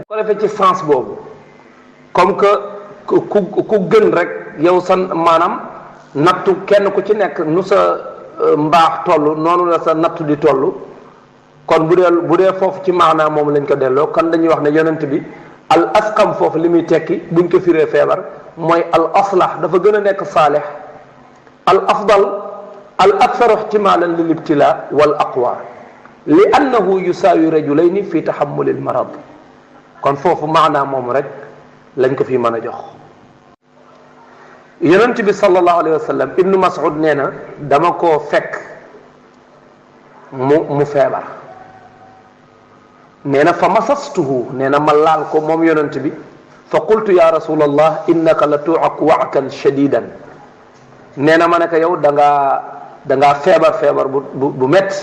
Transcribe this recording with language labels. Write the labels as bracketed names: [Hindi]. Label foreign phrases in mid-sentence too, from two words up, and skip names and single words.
[Wolof] ko defee ci sens boobu [French] comme que [Wolof] ku gën rek yow sa maanaam nattu kenn ku ci nekk nu sa mbaax toll noonu la sa nattu di toll, kon bu dee foofu ci maanaam moom lañ ko delloo, kon dañuy wax ne yonent bi [Arabic] الأسقم [Wolof] foofu li muy tekki buñ ko firee feebar mooy [Arabic] الأصلح, [Wolof] dafa gën a nekk saalih, [Arabic] الأفضل الأكثر احتمالا للابتلاء والأقوى لأنه يساوي رجلين في تحمل المرض. [Wolof] kon foofu maanaa moom rek lañ ko fi mën a jox. yonent bi [Arabic] صلى الله عليه وسلم [Wolof] ibnu Mas'ud nee na dama koo fekk mu feebar, nee na [Arabic] فمسسته, [Wolof] nee na ma laal ko moom yonent bi, [Arabic] فقلت يا رسول الله إنك لتوعك وعكا شديدا, [Wolof] nee na ma ne ko yow da ngaa feebar bu metti.